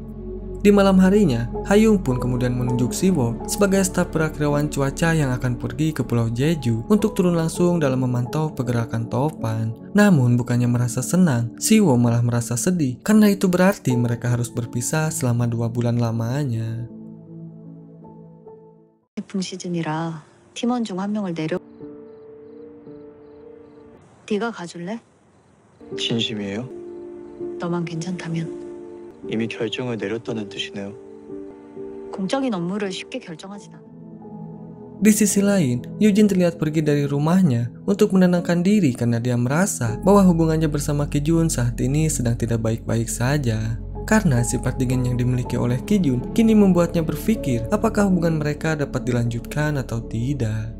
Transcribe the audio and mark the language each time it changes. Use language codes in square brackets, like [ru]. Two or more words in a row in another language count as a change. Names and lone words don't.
[id] Di malam harinya, Hayung pun kemudian menunjuk Siwo sebagai staf perakirawan cuaca yang akan pergi ke Pulau Jeju untuk turun langsung dalam memantau pergerakan topan. Namun bukannya merasa senang, Siwo malah merasa sedih karena itu berarti mereka harus berpisah selama 2 bulan lamanya. [ko] 분 시즌이라 팀원 중 한 명을 내려. 네가 가줄래? 진심이에요? 너만 괜찮다면. 이미 결정을 내렸다는 뜻이네요. 공적인 업무를 쉽게 결정하진 않아. [id] Di sisi lain, Eugene terlihat pergi dari rumahnya untuk menenangkan diri karena dia merasa bahwa hubungannya bersama Kijun saat ini sedang tidak baik-baik saja. Karena sifat dingin yang dimiliki oleh Kijun kini membuatnya berpikir apakah hubungan mereka dapat dilanjutkan atau tidak.